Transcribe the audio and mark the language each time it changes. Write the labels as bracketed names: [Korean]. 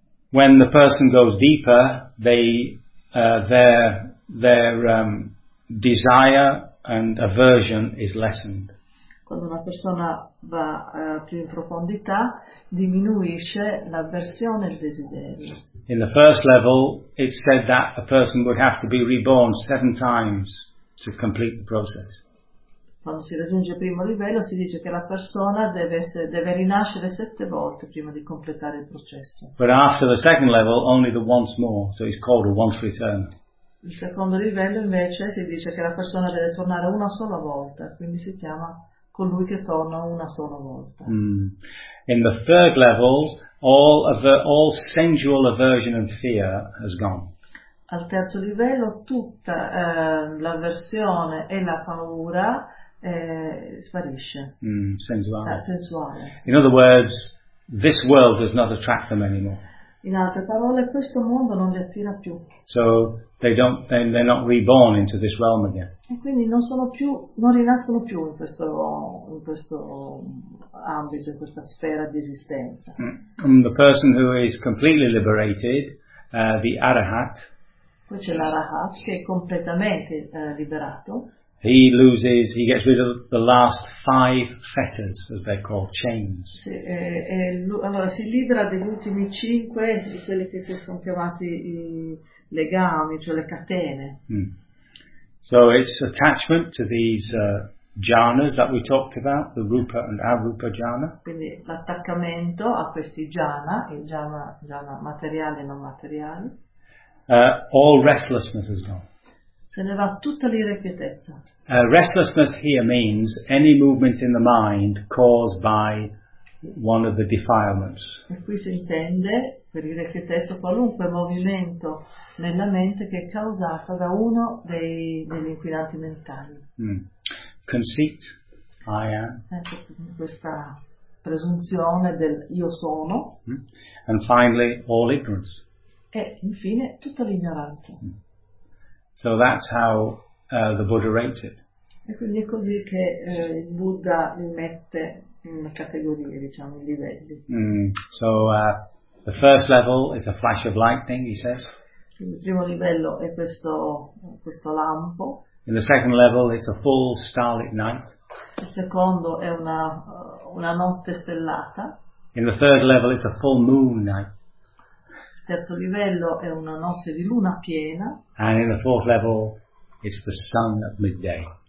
[English] When the person goes deeper, their desire and aversion is lessened. [Italian] quando una persona va più in profondità, diminuisce l'avversione e il desiderio. [English] In the first level, it said that a person would have to be reborn 7 times to complete the process. [Italian] Quando si raggiunge il primo livello si dice che la persona deve rinascere 7 volte prima di completare il processo. [English] But after the second level only the once more, so it's called a once return. [Italian] Il secondo livello invece si dice che la persona deve tornare una sola volta, quindi si chiama colui che torna una sola volta. Mm. [English] In the third level all sensual aversion and fear has gone. [Italian] Al terzo livello tutta l'avversione e la paura sparisce. Sensuale. [English] In other words, this world does not attract them anymore. [Italian] In altre parole, questo mondo non li attira più. [English] So they're not reborn into this realm again. [Italian] E quindi non rinascono più in questo ambito, in questa sfera di esistenza. [English] And the person who is completely liberated, the arahat. [Italian] Poi c'è l'arahat che è completamente liberato. [English] He gets rid of the last 5 fetters, as they're called, chains. [Italian] Allora si libera degli ultimi 5 di quelli che si sono chiamati i legami, cioè le catene. [English] So it's attachment to these jhanas that we talked about, the rupa and arupa jhana. [Italian] Quindi l'attaccamento a questi jhana, il jhana materiale e non materiale. [English] All restlessness is gone. [Italian] Se ne va tutta l'irrequietezza. [English] Restlessness here means any movement in the mind caused by one of the defilements. [Italian] E qui si intende per irrequietezza qualunque movimento nella mente che è causato da uno degli inquinanti mentali. [English] Conceit, I am. [Italian] Ecco, questa presunzione del io sono. [English] And finally, all ignorance. [Italian] E infine tutta l'ignoranza. [English] So that's how the Buddha rates it. [Italian] E quindi è così che il Buddha li mette in categorie, diciamo, i livelli. [English] The first level is a flash of lightning, he says. [Italian] Il primo livello è questo lampo. [English] In the second level it's a full starlit night. [Italian] Il secondo è una notte stellata. [English] In the third level it's a full moon night. [Italian] Terzo livello è una notte di luna piena. [English] And in the fourth level it's the sun at midday.